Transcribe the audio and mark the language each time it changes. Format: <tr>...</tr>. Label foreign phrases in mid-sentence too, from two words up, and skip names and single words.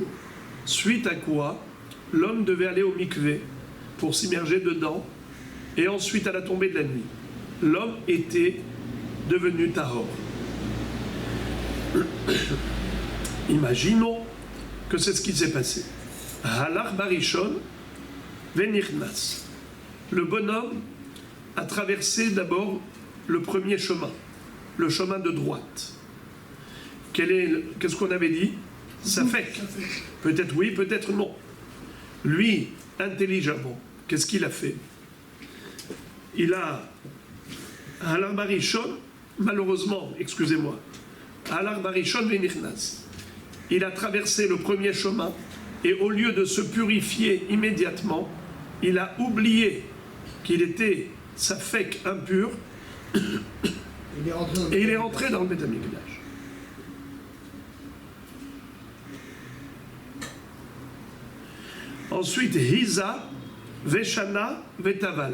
<fr>Suite à quoi, l'homme devait aller au mikvé pour s'immerger dedans, et ensuite à la tombée de la nuit, l'homme était devenu tahor. Imaginons que c'est ce qui s'est passé.</fr> <he>הלך בראשון ונכנס.</he> <fr>Le bonhomme a traversé d'abord le premier chemin, le chemin de droite. Qu'est-ce qu'on avait dit? Safek. Peut-être oui, peut-être non. Lui, intelligemment, qu'est-ce qu'il a fait? Il a,</fr> <he>הלך בראשון,</he> <fr>malheureusement, excusez-moi,</fr> <he>הלך בראשון ונכנס.</he> <fr>Il a traversé le premier chemin et au lieu de se purifier immédiatement, il a oublié qu'il était safek impur et il est rentré dans le Beth Amikdash.</fr> <he>Ensuite, הזה, ושנה, וטבל.</he>